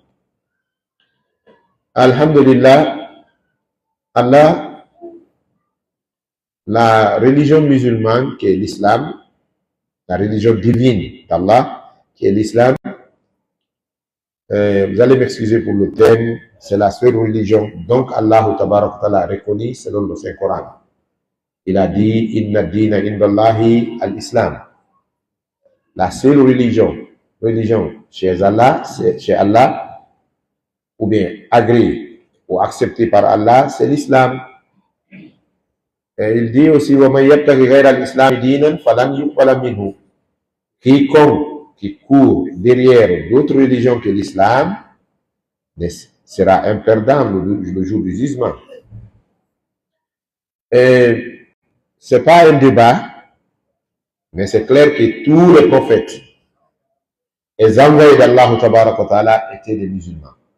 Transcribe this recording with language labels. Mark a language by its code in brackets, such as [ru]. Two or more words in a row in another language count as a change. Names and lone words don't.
[fr] Alhamdulillah, Allah, la religion musulmane qui est l'islam, la religion divine d'Allah qui est l'islam, vous allez m'excuser pour le thème, c'est la seule religion. Donc [ar] الله تبارك تعالى [fr] a reconnu selon le Saint-Coran. Il a dit: [ar] إن الدين عند الله الإسلام. [fr] La seule religion chez Allah, ou bien agréée ou acceptée par Allah, c'est l'islam. Et il dit aussi: [ar] ومن يبتغ غير الإسلام دينا فلن يقبل منه. [fr] Quiconque qui court derrière d'autres religions que l'islam sera un perdant le jour du jugement. Et c'est pas un débat, mais c'est clair que tous les prophètes et les envoyés d' [ar] الله تعالى [fr] étaient des musulmans.